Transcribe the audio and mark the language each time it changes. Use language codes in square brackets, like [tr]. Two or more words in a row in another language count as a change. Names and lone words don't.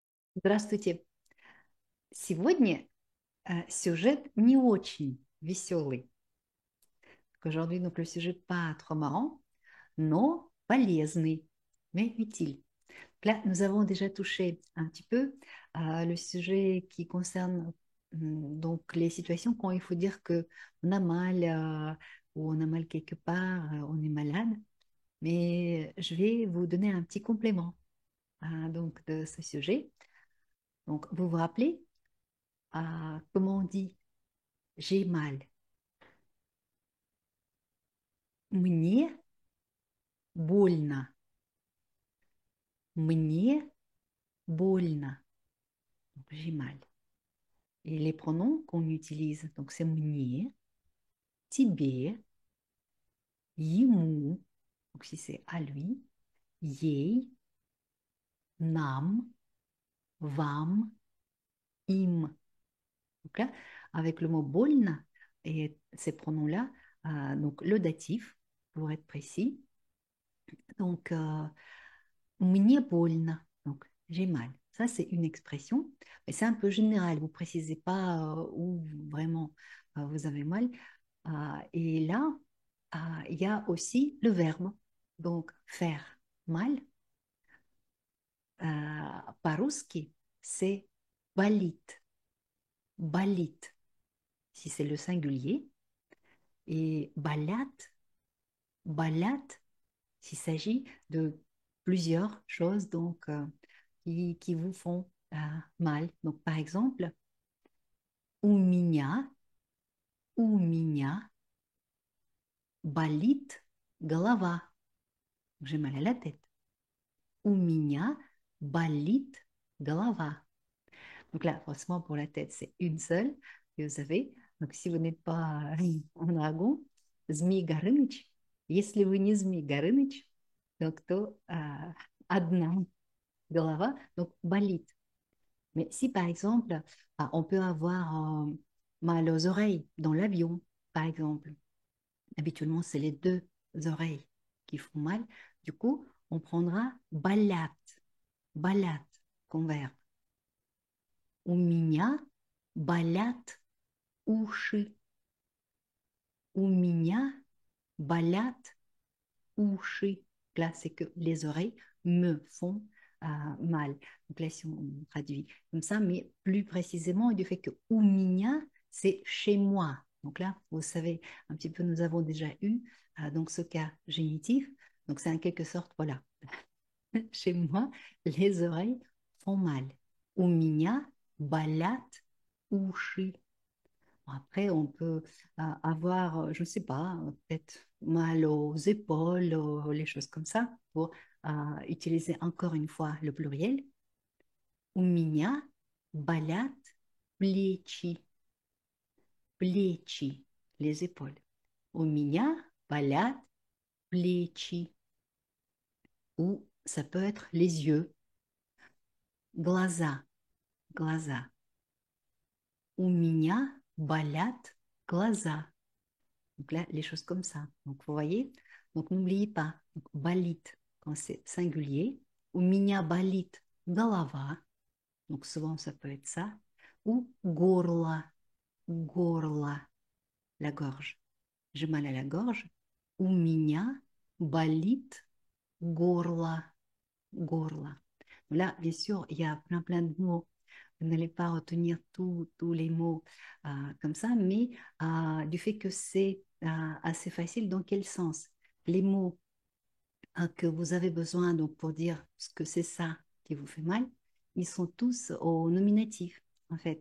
[ru] Здравствуйте. Сегодня сюжет не очень веселый. [fr] Aujourd'hui, donc le sujet pas trop marrant, non полезный, mais utile. Là, nous avons déjà touché un petit peu le sujet qui concerne donc les situations quand il faut dire que on a mal ou on a mal quelque part, on est malade. Mais je vais vous donner un petit complément donc de ce sujet. Donc, vous vous rappelez comment on dit j'ai mal. [ru] Мне больно. Мне больно. [fr] Donc, j'ai mal. Et les pronoms qu'on utilise, donc c'est [ru] мне, тебе, ему, [fr] donc si c'est à lui, [ru] ей, нам, вам, им. [fr] Donc là, avec le mot больно et ces pronoms-là, donc le datif, pour être précis, donc [ru] мне больно, [fr] donc j'ai mal. Ça, c'est une expression, mais c'est un peu général. Vous ne précisez pas où vraiment vous avez mal. Et là, il y a aussi le verbe. Donc, faire mal, по-русски, c'est болит. [ru] Болит, [fr] si c'est le singulier. [ru] Et болят, болят, [fr] s'il s'agit de plusieurs choses donc, qui vous font mal. Donc, par exemple, [ru] у меня болит голова. [fr] J'ai mal à la tête. [ru] У меня болит голова. [fr] Donc là, forcément, pour la tête, c'est une seule que vous avez. Donc, si vous n'êtes pas en dragon, Змей Горыныч. [ru] Если вы не Змей Горыныч, donc, то одна голова, [fr] donc болит. Mais si par exemple, on peut avoir mal aux oreilles dans l'avion, par exemple, habituellement, c'est les deux oreilles qui font mal. Du coup, on prendra балят comme verbe. [ru] У меня болят уши. У меня болят уши. [fr] Là, c'est que les oreilles me font mal. Donc là, si on traduit comme ça, mais plus précisément, du fait que [ru] у меня, [fr] c'est chez moi. Donc là, vous savez, un petit peu, nous avons déjà eu donc ce cas génitif. Donc c'est en quelque sorte, voilà, chez moi, les oreilles font mal. [ru] У меня болят уши. [fr] Après, on peut avoir, je ne sais pas, peut-être mal aux épaules, les choses comme ça, pour utiliser encore une fois le pluriel. [ru] У меня болят плечи. Плечи, [fr] les épaules. [ru] У меня болят плечи. [fr] Ou ça peut être les yeux. [ru] Глаза, глаза. У меня болят глаза. [fr] Donc là, les choses comme ça. Donc, vous voyez, donc n'oubliez pas, donc, болит, quand c'est singulier, ou [ru] меня болит голова, [fr] donc souvent ça peut être ça, ou [ru] горло, горло, [fr] la gorge. J'ai mal à la gorge, [ru] у меня болит горло, горло. [fr] Là, bien sûr, il y a plein de mots. Vous n'allez pas retenir tous les mots comme ça, mais du fait que c'est assez facile, dans quel sens? Les mots que vous avez besoin donc, pour dire ce que c'est ça qui vous fait mal, ils sont tous au nominatif, en fait.